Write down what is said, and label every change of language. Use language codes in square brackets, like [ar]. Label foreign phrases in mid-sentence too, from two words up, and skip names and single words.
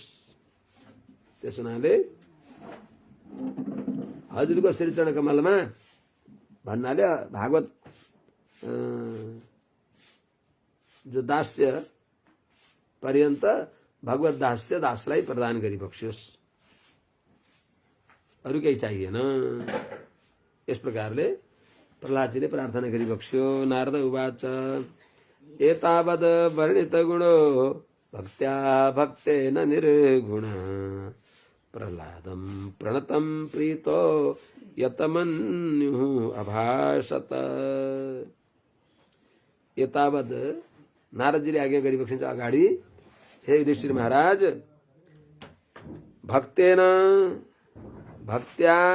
[ne] त्यस हुनाले हजुरको श्री चरण कमलमा भन्नाले भागवत जो दास्य पर्यन्त भगवत दास्य दासलाई प्रदान गरिबक्स्योस्, अरू केही चाहिएन। यस प्रकारले प्रहलादजीले प्रार्थना गरिबक्स्यो। [sa] नारद उवाच एतावद् वर्णित गुणो भक्त्या भक्तेन निर्गुण प्रहलादं प्रणतं प्रीतो यतमन्युः अभाषत। [ne] एतावद् नारदजीले आज्ञा गरिबक्सिन्छ अगाडि, हे युधिष्ठिर महाराज, [sa] भक्तेन भक्त्या